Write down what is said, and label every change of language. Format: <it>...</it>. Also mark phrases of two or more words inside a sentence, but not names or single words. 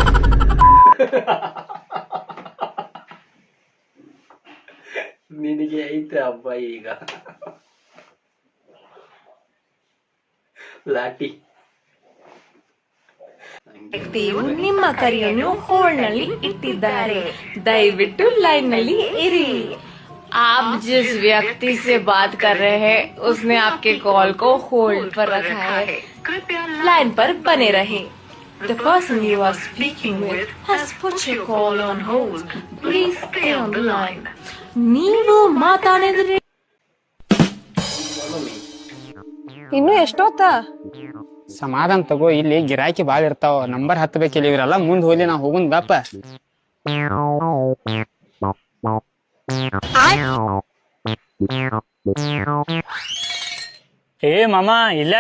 <kn>ನಿನಗೆ ಐತೆ ಹಬ್ಬ ಈಗ. ಲಾಟಿ. ವ್ಯಕ್ತಿಯು ನಿಮ್ಮ ಕರೆಯನ್ನು ಹೋಲ್ಡ್ ನಲ್ಲಿ ಇಟ್ಟಿದ್ದಾರೆ, ದಯವಿಟ್ಟು ಲೈನ್ ನಲ್ಲಿ ಇರಿ.</kn> <hi>आप जिस व्यक्ति से बात कर रहे हैं उसने आपके कॉल को होल्ड पर रखा है, लाइन पर बने रहे.</hi> <en>The person you are speaking with has put your call on hold. Please stay on the line.</en> <kn>ನೀವು ಮಾತಾಡಿದ್ರೆ ಇನ್ನು ಎಷ್ಟೊತ್ತ? ಸಮಾಧಾನ ತಗೋ, ಇಲ್ಲಿ ಗಿರಾಕಿ ಬಾಳ ಇರ್ತಾವ. ನಂಬರ್ ಹತ್ತಬೇಕಿಲ್ಲ, ಇವ್ರೆಲ್ಲ ಮುಂದ್ ಹೋಗ್ಲಿ, ನಾ ಹೋಗುನ್ ಬಾಪ. ಏ ಮಾಮ ಇಲ್ಯಾಕ?</kn>